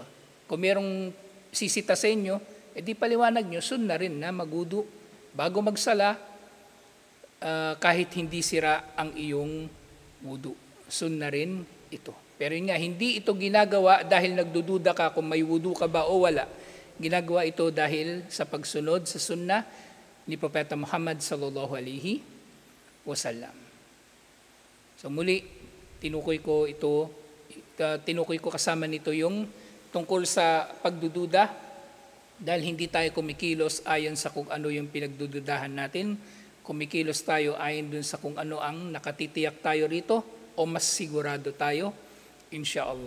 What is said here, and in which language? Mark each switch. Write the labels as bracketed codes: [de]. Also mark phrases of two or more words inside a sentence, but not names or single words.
[tl] Kung mayroong sisita sa inyo, edi paliwanag nyo, sunnah rin na magwudu bago magsala kahit hindi sira ang iyong wudu. Sunnah rin ito. Pero yun nga, hindi ito ginagawa dahil nagdududa ka kung may wudu ka ba o wala. Ginagawa ito dahil sa pagsunod sa sunnah ni Propeta Muhammad [ar] صلى الله عليه وسلم. [tl] So muli, tinukoy ko kasama nito yung tungkol sa pagdududa dahil hindi tayo kumikilos ayon sa kung ano yung pinagdududahan natin. Kumikilos tayo ayon dun sa kung ano ang nakatitiyak tayo rito o mas sigurado tayo, insyaAllah.